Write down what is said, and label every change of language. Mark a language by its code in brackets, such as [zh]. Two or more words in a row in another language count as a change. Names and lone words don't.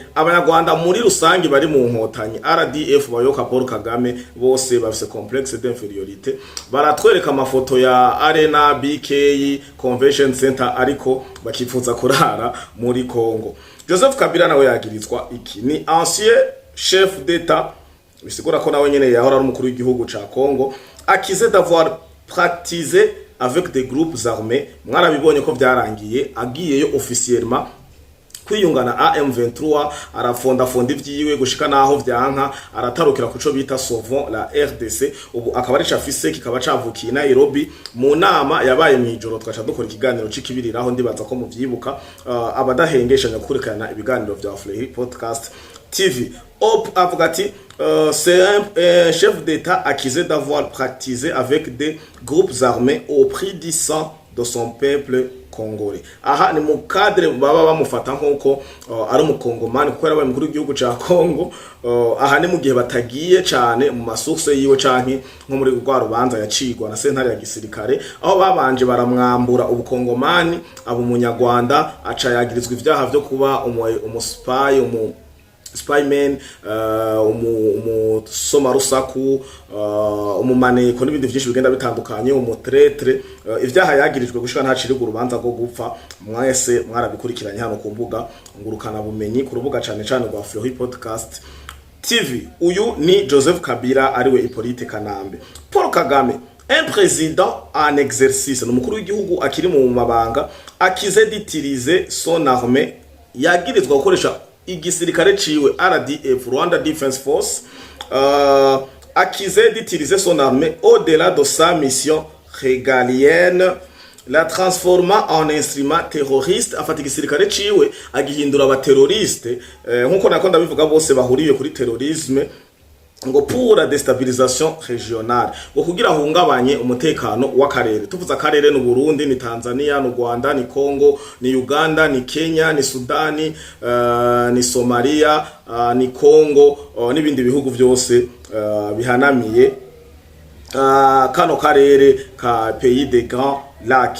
[rn] Abanyarwanda muri rusangi bari mu nkotanyi RDF bayoka Paul Kagame, bose bafise [fr] complexe d'infériorité. [rn] Baratwereka amafoto ya Arena BK Convention Center ariko bakifuza kurara muri Congo. Joseph Kabila nawe yagirizwa iki? [fr] Ni ancien chef d'État, [rn] bisigura ko nawe nyene yahora ari umukuru w'igihugu ca Congo, [fr] accusé d'avoir pratiqué avec des groupes armés. [rn] Mwarabibonye ko byarangiye agiyeyo officiellement kwiyungana AM23, arafonda ivyiwe gushika naho vyanka, aratarukira kuco bita Sauvons la RDC. Ubu akaba ari cafise kikaba cavukiye Nairobi mu nama yabaye mwijoro. Twacha dukora ikiganiro cikibiriraho, ndibaza ko muvyibuka abadahengeshanya kurikana ibiganiro vya Fleury Podcast TV. Avuga ati [fr] c'est un chef d'État accusé d'avoir pratiqué avec des groupes armés au prix du sang de son peuple congolais. [rn] Aha ni mu cadre baba bamufata nkuko ari umukongomani kuko yarabaye mukuru w'igihugu ca Congo. Aha ni mu gihe batagiye cyane mu masource yiwe canke nko muri rwa rubanza yacigwa na sentare ya gisirikare, aho babanje baramwambura ubukongomani abo munyarwanda, aca yagirizwa ivyaha vyo kuba umuspy spyman, umusoma rusaku, umumaneko n'ibindi byinshi bigenda bitandukanye, umutretre, ivyaha yagirijwe gushika ntacirirwa urubanza rwo gupfa. Mwese mwarabikurikiranye hano ku mbuga ngurukana bumenyi, ku rubuga cane cane rwa Flohi Podcast TV. Uyu ni Joseph Kabila ariwe Hippolyte Kanambe. Paul Kagame, [fr] un président en exercice, [rn] n'umukuru w'igihugu akiri mu mabanga, akize [fr] d'utiliser son armée, [rn] yagirizwa gukoresha igisirikare ciwe RDF, Rwanda Defense Force, accusé d'utiliser son armée au-delà de sa mission régalienne, la transforma en instrument terroriste. Afata igisirikare ciwe agihindura abateroriste, nkuko nakonda bivuga bose bahuriye kuri terrorisme, ngo [fr] pour la déstabilisation régionale, [rn] ngo kugira hungabanye umutekano w'akarere. Tuvuze akarere ni Burundi, ni Tanzania, ni Rwanda, ni Congo, ni Uganda, ni Kenya, ni Sudani, ni Somalia, ni Congo, n'ibindi bihugu byose bihanamiye kano karere ka [fr] pays de Grand Lac.